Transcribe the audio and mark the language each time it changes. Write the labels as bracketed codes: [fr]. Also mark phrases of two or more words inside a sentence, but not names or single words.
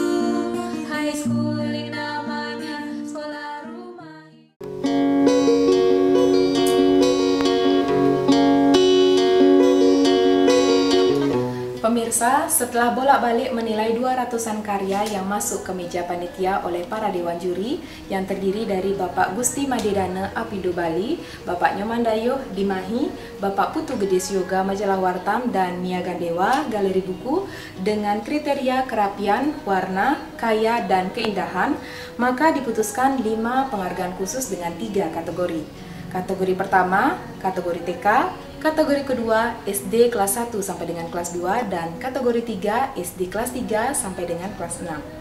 [en] High schooling [id] namanya sekolah rumah. Pemirsa, setelah bolak-balik menilai 200-an karya yang masuk ke meja panitia oleh para dewan juri yang terdiri dari Bapak Gusti Madedana Apindo Bali, Bapak Nyoman Dayuh Dimahi, Bapak Putu Gedis Yoga Majalah Wartam, dan Mia Gandewa Galeri Buku dengan kriteria kerapian, warna, kaya, dan keindahan, maka diputuskan 5 penghargaan khusus dengan 3 kategori. Kategori pertama, kategori TK, kategori kedua SD kelas 1 sampai dengan kelas 2, dan kategori 3 SD kelas 3 sampai dengan kelas 6.